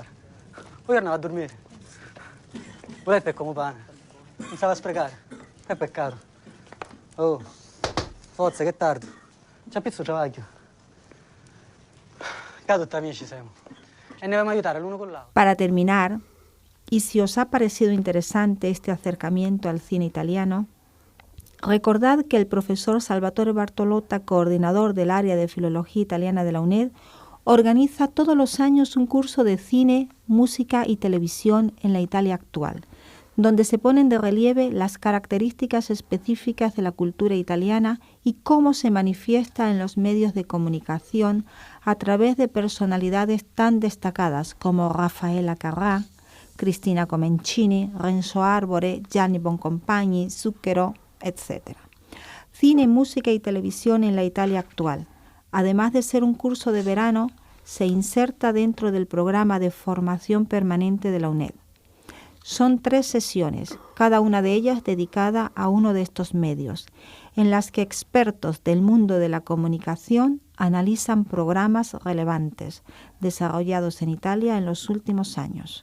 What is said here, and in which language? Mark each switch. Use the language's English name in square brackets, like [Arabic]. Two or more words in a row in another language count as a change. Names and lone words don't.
[Italian] Poi tornava a dormire. Il letto è come pane. Non stava a sprecare. È peccato. Oh, forza, che tardi. C'è pizzo travaglio. Che tutti amici siamo. E ne dobbiamo aiutare l'uno con l'altro. [Spanish] Para terminar, y si os ha parecido interesante este acercamiento al cine italiano, recordad que el profesor Salvatore Bartolotta, coordinador del área de Filología Italiana de la UNED, organiza todos los años un curso de cine, música y televisión en la Italia actual, donde se ponen de relieve las características específicas de la cultura italiana y cómo se manifiesta en los medios de comunicación a través de personalidades tan destacadas como Raffaella Carrà, Cristina Comencini, Renzo Arbore, Gianni Boncompagni, Zucchero, etc. Cine, música y televisión en la Italia actual. Además de ser un curso de verano, se inserta dentro del programa de formación permanente de la UNED. Son 3 sesiones, cada una de ellas dedicada a uno de estos medios, en las que expertos del mundo de la comunicación analizan programas relevantes desarrollados en Italia en los últimos años.